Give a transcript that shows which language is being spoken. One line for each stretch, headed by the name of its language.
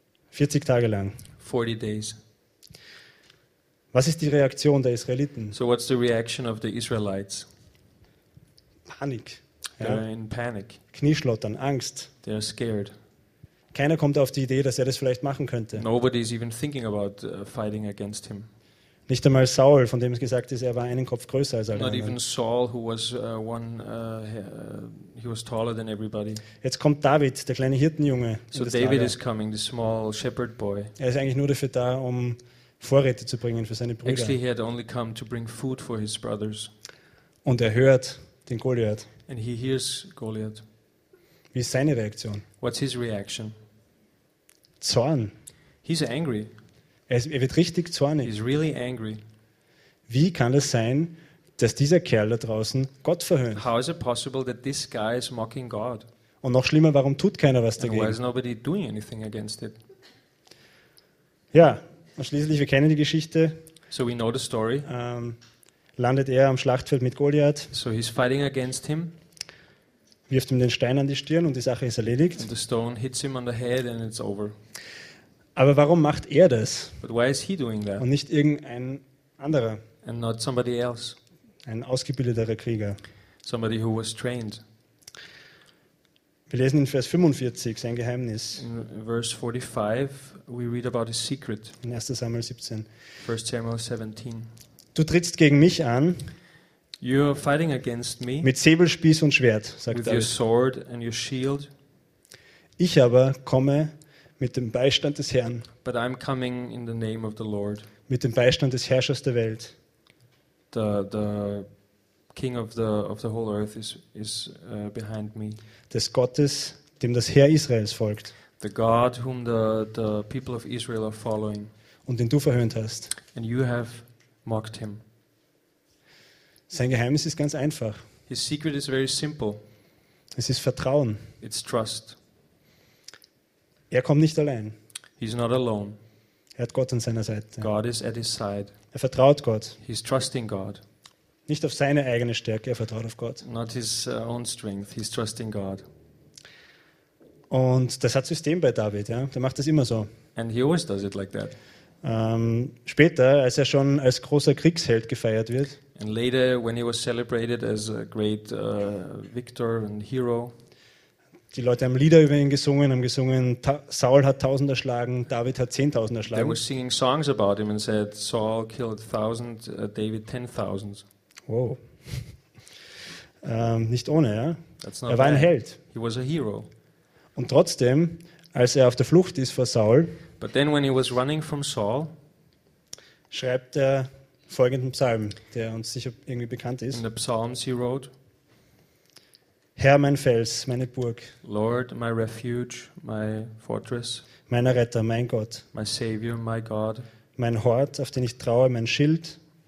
German: 40 Tage lang.
English: 40 days.
German: Was ist die Reaktion der Israeliten?
English: So what's the reaction of the Israelites?
German: Panik.
English: They're in panic.
German: Knieschlottern, Angst.
English: They're scared.
German: Keiner kommt auf die Idee, dass er das vielleicht machen könnte.
English: Nobody is even thinking about fighting against him.
German: Nicht einmal Saul, von dem es gesagt ist, er war einen Kopf größer als alle anderen.
English: Not even Saul, who was one, he was taller than everybody.
German: Jetzt kommt David, der kleine Hirtenjunge.
English: So David is coming, the small shepherd boy.
German: Er ist eigentlich nur dafür da, um Vorräte zu bringen für seine Brüder.
English: Actually, he had only come to bring food for his brothers.
German: Und er hört den Goliath.
English: And he hears Goliath.
German: Wie ist seine Reaktion?
English: What's his reaction?
German: Zorn.
English: He's angry.
German: Er wird richtig zornig.
English: He's really angry.
German: Wie kann es sein, dass dieser Kerl da draußen Gott verhöhnt?
English: How is it possible that this guy is mocking God?
German: Und noch schlimmer, warum tut keiner was dagegen?
English: And why is nobody doing anything against it?
German: Ja, und schließlich, wir kennen die Geschichte.
English: So we know the story.
German: Landet er am Schlachtfeld mit Goliath.
English: So he's fighting against him.
German: Wirft ihm den Stein an die Stirn und die Sache ist erledigt.
English: And the stone hits him on the head and it's over.
German: Aber warum macht er das?
English: But why is he doing that?
German: Und nicht irgendein anderer?
English: And not somebody else.
German: Ein ausgebildeterer Krieger.
English: Somebody who was trained.
German: Wir lesen in Vers 45 sein Geheimnis.
English: In verse 45 we read about his secret.
German: In 1. Samuel 17.
English: 1 Samuel 17.
German: Du trittst gegen mich an.
English: You're fighting against me.
German: Mit Säbelspieß und Schwert, sagt
English: with With your sword and your shield.
German: Ich aber komme mit dem Beistand des Herrn.
English: But I'm coming in the name of the Lord.
German: Mit dem Beistand des Herrschers der Welt.
English: The King of the whole earth is behind me.
German: Des Gottes, dem das Heer Israels folgt.
English: The God whom the people of Israel are following.
German: Und den du verhöhnt hast.
English: And you have mocked him.
German: Sein Geheimnis ist ganz einfach.
English: His secret is very simple.
German: Es ist Vertrauen.
English: It's trust.
German: Er kommt nicht allein.
English: He's not alone.
German: Er hat Gott an seiner Seite.
English: God is at his side.
German: Er vertraut Gott.
English: He's trusting God.
German: Nicht auf seine eigene Stärke, er vertraut auf Gott.
English: Not his own strength, he's trusting God.
German: Und das hat System bei David, ja? Der macht das immer so.
English: And he always does it like that.
German: Später, als er schon als großer Kriegsheld gefeiert wird.
English: And later, when he was celebrated as a great victor and hero.
German: Die Leute haben Lieder über ihn gesungen, haben gesungen, Saul hat tausend erschlagen, David hat 10.000 erschlagen.
English: They were singing songs about him and said, Saul killed 1,000, David 10,000.
German: Wow. Nicht ohne, ja?
English: That's not
German: er war
English: bad.
German: Ein Held.
English: He was a hero.
German: Und trotzdem, als er auf der Flucht ist vor Saul,
English: but then when he was running from Saul,
German: schreibt er folgenden Psalm, der uns sicher irgendwie bekannt ist.
English: In the Psalms he wrote,
German: Herr, mein Fels, meine Burg.
English: Lord, my refuge, my fortress.
German: Mein Retter, mein Gott.
English: My savior, my God.
German: Mein Hort, auf den ich traue, mein Schild.